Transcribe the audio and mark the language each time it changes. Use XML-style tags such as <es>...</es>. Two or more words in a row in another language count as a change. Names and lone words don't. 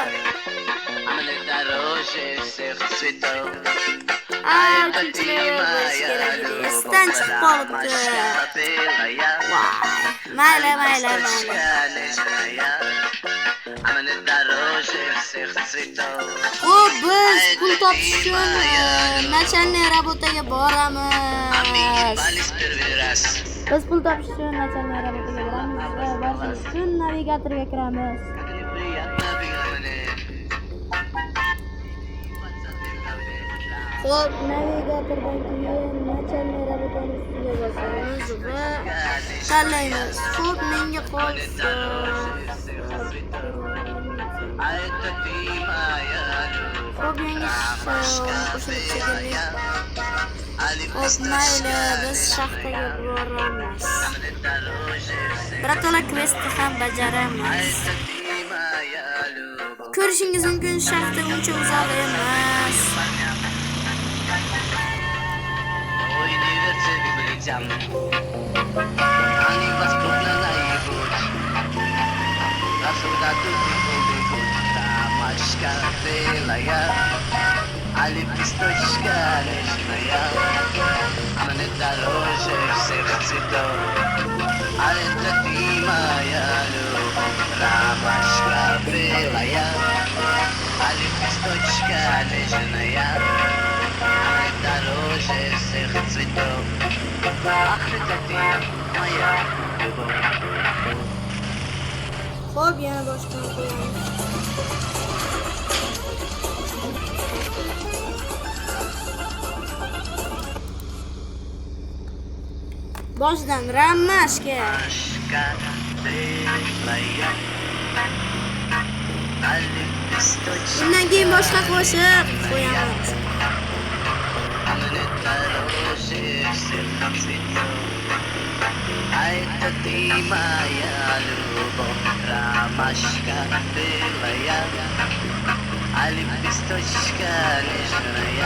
<ru>Она дороже всех цветов. Ай, ты моя любовь, ромашка белая.</ru> <uz>Mayli.</uz> <ru>Она дороже всех цветов.</ru> <uz>Xo'p, biz pul topish uchun</uz> <ru>начальный работаga</ru> <uz>boramiz. municipales perveras. Biz pul topish uchun</uz> <ru>начальный работа</ru> <uz>boramiz va borish uchun navigatorga kiramiz.</uz> <ru>Как неприятно бегать.</ru> <uz>Xo'p, navigatordan keyin</uz> <ru>начальный работу</ru> <uz>ustiga bosamiz va tanlaymiz. Xo'p, menga qolsa</uz> <ru>А это ты моя любовь.</ru> <uz>xo'p, yangi qo'shilib chekildik. Xo'p,</uz> <ru>А</ru> <uz>mayli, biz shaxtaga boramiz.</uz> <ru>мне дороже всех.</ru> <uz>Birato'la questni ham bajaramiz.</uz> <ru>Это ты моя любовь.</ru> <uz>Ko'rishingiz mumkin, shaxta uncha uzoq emas.</uz> <ru>Ой, дверцы блестят. Они вас крупно наебут. Навсегда тут бегут. Тамашка белая, а лепесточка нежная. А мне дороже всех цветов. А это ты моя любовь. Ромашка белая, а лепесточка нежная. Дороже всех цветов. Ах, это ты, моя любовь.</ru> <uz>Xo'p, yana boshqa qo'yamiz. Boshidan ramashka.</uz> <ru>Машка белая, а лепесточек</ru> <uz>Undan keyin boshqa qo'shiq qo'yamiz.</uz> <ru>а мне дороже всех цветов. А это ты, моя любовь. Ромашка белая, а лепесточка нежная.</ru>